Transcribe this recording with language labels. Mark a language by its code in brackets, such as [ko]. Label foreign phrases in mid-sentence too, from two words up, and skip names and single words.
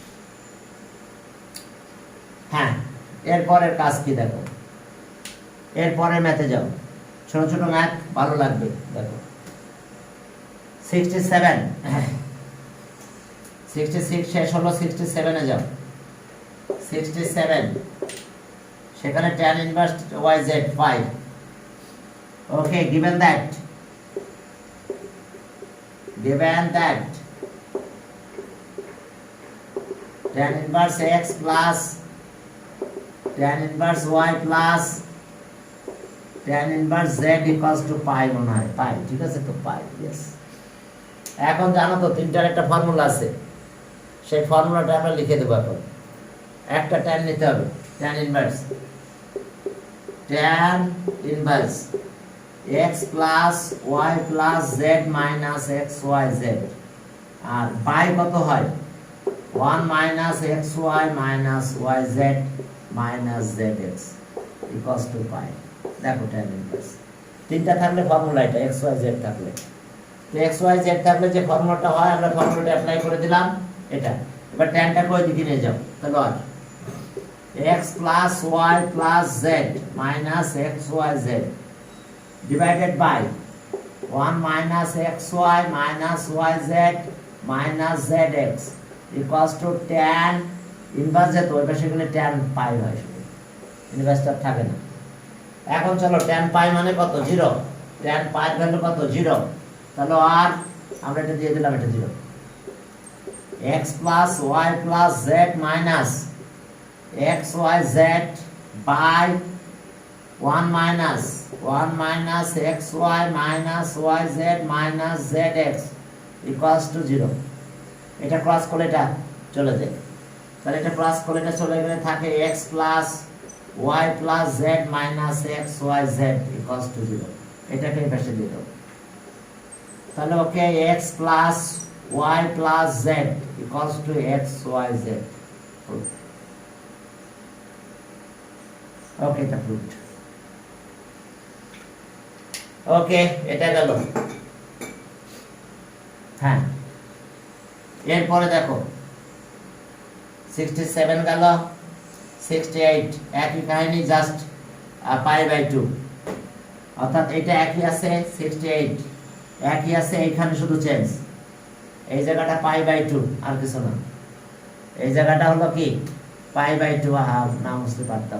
[bn] হ্যাঁ, এরপরের কাজ কি দেখো, এরপরে ম্যাথে যাও, ছোট ছোট ম্যাথ ভালো লাগবে। দেখো 67, 66 শেষ হলো, 67-এ যাও। 67 সেখানে tan ইনভার্স yz 5। ওকে, [en] given that tan inverse x plus tan inverse y plus tan inverse z equals to pi [bn] মনে হয়, পাই, ঠিক আছে তো? পাই, ইয়েস। এখন জানো তো তিনটার একটা ফর্মুলা আছে, সেই ফর্মুলাটা আমরা লিখে দেবো। এখন একটা tan নিতে হবে, [en] tan inverse x plus y plus z minus xyz, [bn] আর পাই কত হয়? [en] 1 minus xy minus yz minus zx equals to pi। [bn] দেখো [en] tan inverse [bn] তিনটা থাকলে ফর্মুলা এটা, xyz থাকলে, তো xyz থাকলে যে ফর্মুলাটা হয় আমরা ফর্মুলাটা অ্যাপ্লাই করে দিলাম এটা। এবার tanটাকে ওই দিকে নিয়ে যাও, তাহলে আর [en] x plus y plus z minus xyz divided by 1 minus xy minus yz minus zx equals to tan [bn] ইনভার্স, যেত ওই পাশে গেলে tan পাই হয়, শুধু ইনভার্সটা থাকে না। এখন চলো tan পাই মানে কত? 0, tan পাই ভ্যালু কত? 0, তাহলে আর আমরা এটা দিয়ে দিলাম, এটা 0। [en] x plus y plus z minus xyz by 1 minus xy minus yz minus zx equals to 0। [bn] এটা ক্রস করলে এটা চলে যায়, তাহলে এটা ক্রস করলে এটা চলে গেলে থাকে [en] x plus y plus z minus xyz equals to 0। [bn] এটাকে এই পাশে দিয়ে দাও, তাহলে ওকে [en] x plus y plus z equals to xyz। [bn] ওকে, এটা প্রুভড। ওকে, এটা গেল। হ্যাঁ, এরপরে দেখো 67 গেল, 68 একই কাহিনী, জাস্ট π/2, অর্থাৎ এটা একই আছে, 68 একই আছে, এইখানে শুধু চেঞ্জ, এই জায়গাটা π/2 আর কিছু না, এই জায়গাটা হলো কি π/2, নাম বুঝতে পারতাম।